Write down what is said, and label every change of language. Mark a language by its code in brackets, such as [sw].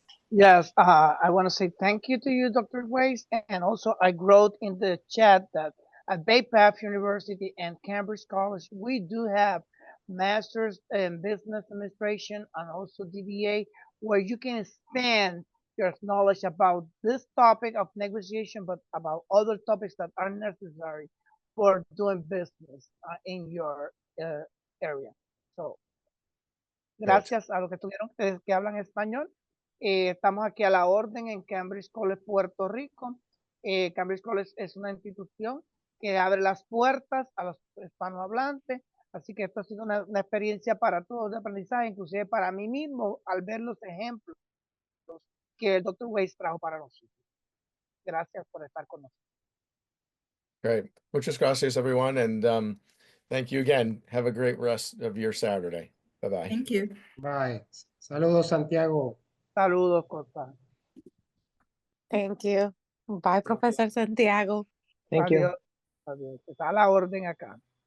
[en] Yes, I want to say thank you to you, Dr. Weiss, and also I wrote in the chat that at Bay Path University and Cambridge College, we do have masters in business administration and also DBA, where you can expand your knowledge about this topic of negotiation, but about other topics that are necessary for doing business in your area. So, Great. [es] gracias a los que estuvieron, que hablan español. Estamos aquí a la orden en Cambridge College, Puerto Rico. Cambridge College es una institución que abre las puertas a los hispanohablantes, así que esto ha sido una experiencia para todos de aprendizaje, inclusive para mí mismo, al ver los ejemplos que el Dr. Weiss trajo para nosotros. Gracias por estar con nosotros. [en] Great. [es] Muchas gracias, [en] everyone. And thank you again. Have a great rest of your Saturday. Bye-bye. Thank you. Bye. [es] Saludos, [en] Santiago. [es] Saludos, Costa. [en] Thank you. Bye, Professor Santiago. Thank you. [es] Adiós. Adiós. Está a la orden acá.